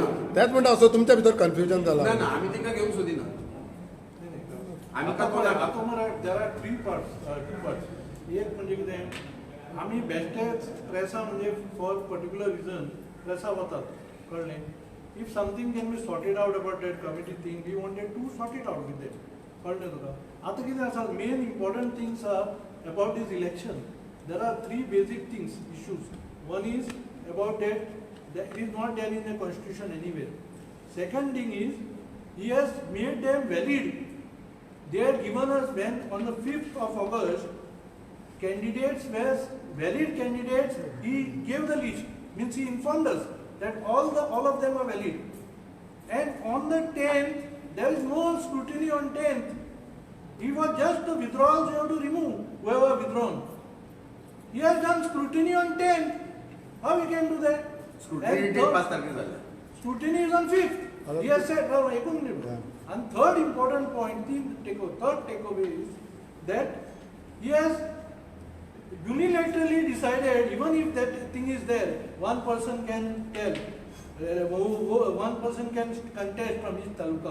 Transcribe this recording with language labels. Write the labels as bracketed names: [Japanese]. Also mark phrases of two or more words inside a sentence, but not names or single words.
[Konkani] तेंच म्हणटा असो तुमच्या भितर कन्फ्युजन ना जालां. ना आमी तिंका घेवंक सोदिना. आमी आता ताका पळय, नाका. आता मरे [English] there are three parts. [Konkani] एक म्हणजे कितें आमी बेश्टेच प्रेसा म्हणजे [English] for particular reason [Konkani] प्रेसा वतात कळ्ळें. [English] If something can be sorted out about that committee thing we wanted to sort it out with that. [Konkani] कळ्ळें तुका. आतां कितें आसा [English] main important things are about this election. there are 3 basic things issues. one is about that it is not there in the constitution anywhere. Second thing is he has made them valid. They had given us when on the 5th of August candidates were valid candidates. He gave the list, means he informed us that all of them are valid. And on the 10th there is no scrutiny on 10th. He was just the withdrawals you have to remove whoever withdrawn. He has done scrutiny on 10th. How we can do that? स्क्रुटिनी And डेट third- [Konkani] 5 तारखेर जाल्या. [English] Scrutiny is on 5th. He has said, no, एक minute. Yeah. And third important point, third takeaway is that he has unilaterally decided, even if that thing is there, one person can tell, one person can contest from his taluka.